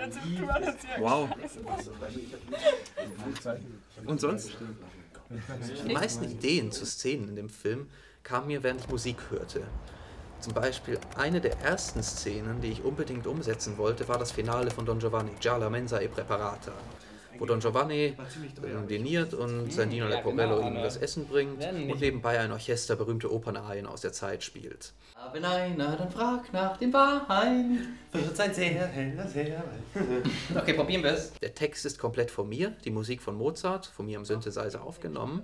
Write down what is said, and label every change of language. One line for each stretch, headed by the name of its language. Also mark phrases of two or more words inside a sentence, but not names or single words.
German: Wow. Und sonst? Die meisten Ideen zu Szenen in dem Film kamen mir, während ich Musik hörte. Zum Beispiel eine der ersten Szenen, die ich unbedingt umsetzen wollte, war das Finale von Don Giovanni,
Italian: Già la mensa e preparata.
German: wo Don Giovanni diniert und sein Diener Leporello ihm das Essen bringt und nebenbei ein Orchester berühmte Opernarien aus der Zeit spielt. Wenn einer dann fragt nach dem Wein, wird ein sehr heller, sehr Okay, probieren wir es. Der Text ist komplett von mir, die Musik von Mozart, von mir am Synthesizer aufgenommen.